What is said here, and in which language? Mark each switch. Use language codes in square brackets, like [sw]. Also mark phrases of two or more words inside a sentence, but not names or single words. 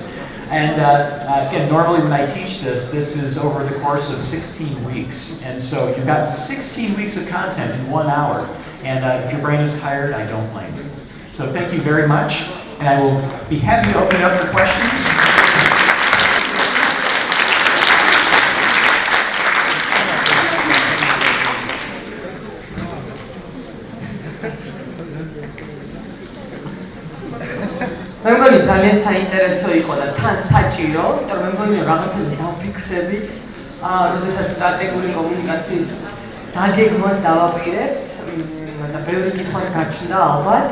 [en] And again, normally when I teach this is over the course of 16 weeks. And so you've got 16 weeks of content in 1 hour. And if your brain is tired, I don't blame you. So thank you very much. And I will be happy to open it up for questions. [ka] მე მგონი ძალიან საინტერესო იყო და თან საჭირო, იმიტომ რომ მე მგონი რაღაცაზე დავფიქრდებით, როდესაც სტრატეგიული კომუნიკაციის დაგეგმვას დავაპირებთ და ბევრი კითხვაც გაჩნდა ალბათ.